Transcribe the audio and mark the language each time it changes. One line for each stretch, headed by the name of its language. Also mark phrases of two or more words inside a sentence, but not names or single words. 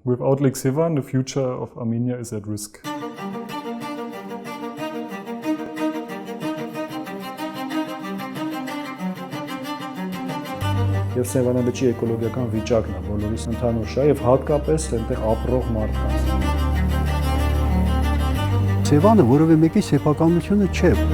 English: Without Lake Sevan, the future of Armenia is at risk.
Armenian: Եվ Սևանաբեջի էկոլոգիական վիճակն է բոլորիս ընդհանուր շա եւ հատկապես այնտեղ ապրող մարդկանց։ Սևանը որևէ մեկի սեփականությունը չէ։